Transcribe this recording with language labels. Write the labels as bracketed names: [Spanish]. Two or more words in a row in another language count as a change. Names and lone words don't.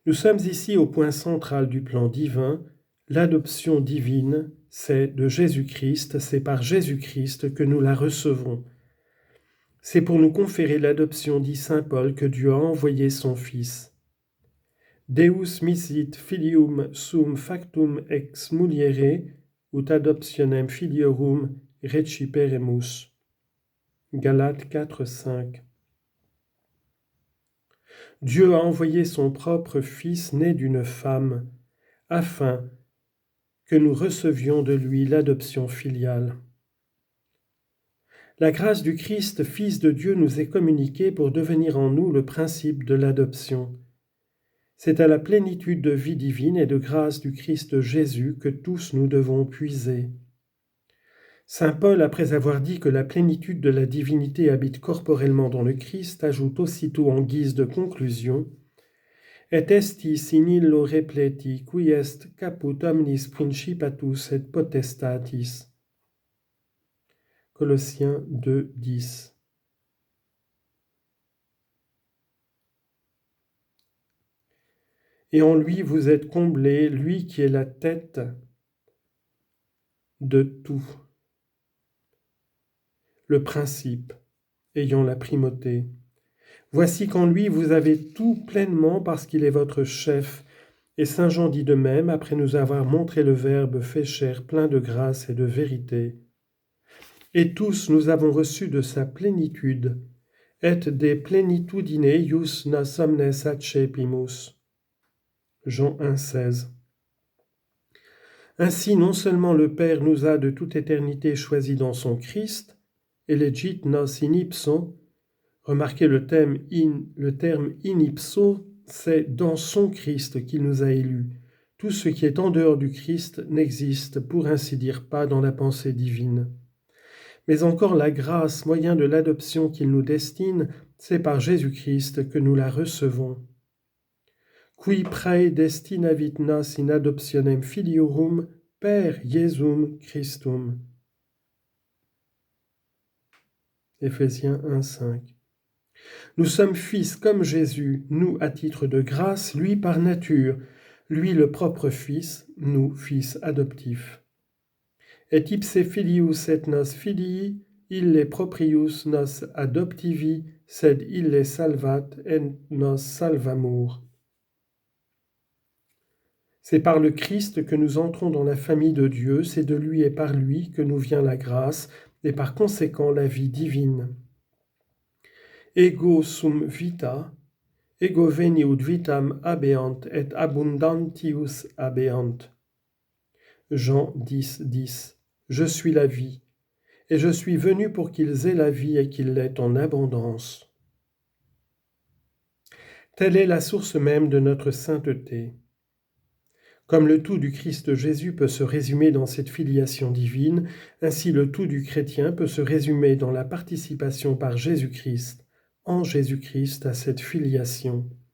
[French] Nous sommes ici au point central du plan divin. L'adoption divine, c'est de Jésus-Christ, c'est par Jésus-Christ que nous la recevons. C'est pour nous conférer l'adoption, dit saint Paul, que Dieu a envoyé son Fils. [Latin] Deus misit filium sum factum ex muliere, ut adoptionem filiorum reciperemus. [French] Galates 4, 5. Dieu a envoyé son propre Fils né d'une femme, afin que nous recevions de lui l'adoption filiale. La grâce du Christ, Fils de Dieu, nous est communiquée pour devenir en nous le principe de l'adoption. C'est à la plénitude de vie divine et de grâce du Christ Jésus que tous nous devons puiser. Saint Paul, après avoir dit que la plénitude de la divinité habite corporellement dans le Christ, ajoute aussitôt en guise de conclusion « [Latin] Et estis in illo repleti, qui est caput omnis principatus et potestatis [French] » Colossiens 2, 10. Et en lui vous êtes comblés, lui qui est la tête de tout. Le principe, ayant la primauté. Voici qu'en lui vous avez tout pleinement parce qu'il est votre chef. Et saint Jean dit de même, après nous avoir montré le Verbe fait chair, plein de grâce et de vérité. Et tous nous avons reçu de sa plénitude, [Latin] et de plenitudine ius nos omnes accepimus. [French] Jean 1, 16. Ainsi, non seulement le Père nous a de toute éternité choisis dans son Christ, [Latin] elegit nos in ipso, [French] remarquez le terme [Latin] in ipso, [French] c'est dans son Christ qu'il nous a élus. Tout ce qui est en dehors du Christ n'existe, pour ainsi dire, pas dans la pensée divine. Mais encore la grâce, moyen de l'adoption qu'il nous destine, c'est par Jésus-Christ que nous la recevons. [Latin] Qui praedestinavit nos in adoptionem filiorum per Iesum Christum. [French] Éphésiens 1, 5. Nous sommes fils comme Jésus, nous à titre de grâce, lui par nature, lui le propre Fils, nous fils adoptifs. [Latin] Et ipse filius et nos filii, ille proprius nos adoptivi, sed ille salvat et nos salvamur. [French] C'est par le Christ que nous entrons dans la famille de Dieu, c'est de lui et par lui que nous vient la grâce, et par conséquent la vie divine. [Latin] Ego sum vita, ego veniut vitam habeant et abundantius habeant. [French] Jean 10, 10. Je suis la vie, et je suis venu pour qu'ils aient la vie et qu'ils l'aient en abondance. Telle est la source même de notre sainteté. Comme le tout du Christ Jésus peut se résumer dans cette filiation divine, ainsi le tout du chrétien peut se résumer dans la participation par Jésus-Christ, en Jésus-Christ, à cette filiation.